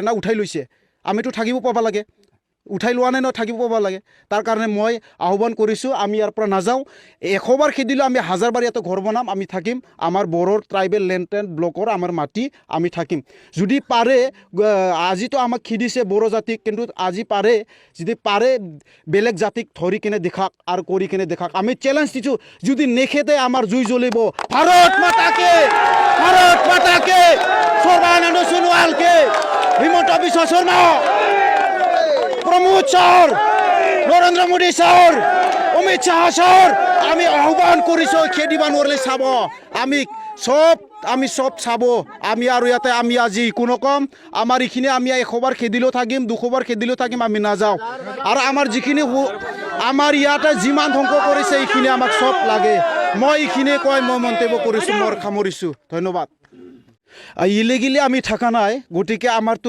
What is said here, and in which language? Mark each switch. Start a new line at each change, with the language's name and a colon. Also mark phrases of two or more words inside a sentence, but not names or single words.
Assamese: চৰকাৰে না উঠাই লৈছে আমিতো থাকিব পাব লাগে উঠাই লোৱা নাই ন থাকিব পাব লাগে তাৰ কাৰণে মই আহ্বান কৰিছোঁ আমি ইয়াৰ পৰা নাযাওঁ 100 বাৰ খেদিলেও আমি 1000 বাৰ ইয়াতে ঘৰ বনাম আমি থাকিম আমাৰ বড়োৰ ট্ৰাইবেল লেণ্ড ব্লকৰ আমাৰ মাটি আমি থাকিম যদি পাৰে আজিতো আমাক খেদিছে বড়ো জাতিক কিন্তু আজি পাৰে যদি পাৰে বেলেগ জাতিক ধৰি কিনে দেখাক আৰু কৰি কিনে দেখাক আমি চ্যালেঞ্জ দিছোঁ যদি নেখেদে আমাৰ জুই জ্বলিব ভাৰত মাতাকে সর্বানন্দ সোনোয়ালকে হিমন্ত বিশ্ব শর্মা প্রমোদ স্যার নরেন্দ্র মোদী স্যার অমিত শাহ স্যার আমি আহ্বান কৰিছোঁ খেদিব নোৱাৰিলে চাব আমি সব চাব আমি আৰু ইয়াতে আমি আজি কোনো কম আমাৰ এইখিনি আমি 100 বাৰ খেদিলেও থাকিম 200 বাৰ খেদিলেও থাকিম আমি নাযাওঁ আৰু আমাৰ যিখিনি আমাৰ ইয়াতে যিমান ধ্বংস কৰিছে এইখিনি আমাক সব লাগে মই এইখিনিয়ে কৈ মই মন্তব্য কৰিছোঁ মোৰ সামৰিছোঁ ধন্যবাদ ইলিগেলি আমি থাকা নাই গতিকে আমাৰতো